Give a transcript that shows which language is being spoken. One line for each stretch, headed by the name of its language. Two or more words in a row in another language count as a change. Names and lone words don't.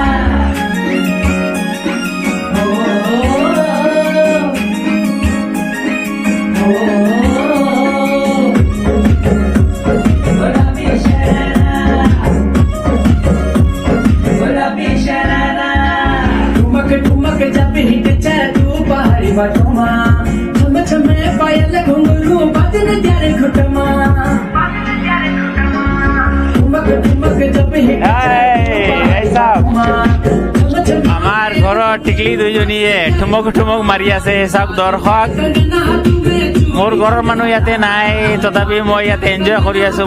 Kumaoni: गुलाबी शरारा ठुमक ठुमक जब हिट तू पहाड़ी बटुमा छम छम पायल घुंघरू बाजन त्यारे घुटमा
Assamese: আমার ঘৰৰ টিকলি দুইজনীয়ে ঠুমক ঠুমক মাৰি আছে, চাওক দৰ্শক। মোৰ ঘৰৰ মানুহ ইয়াতে নাই, তথাপি মই ইয়াতে এনজয় কৰি আছো।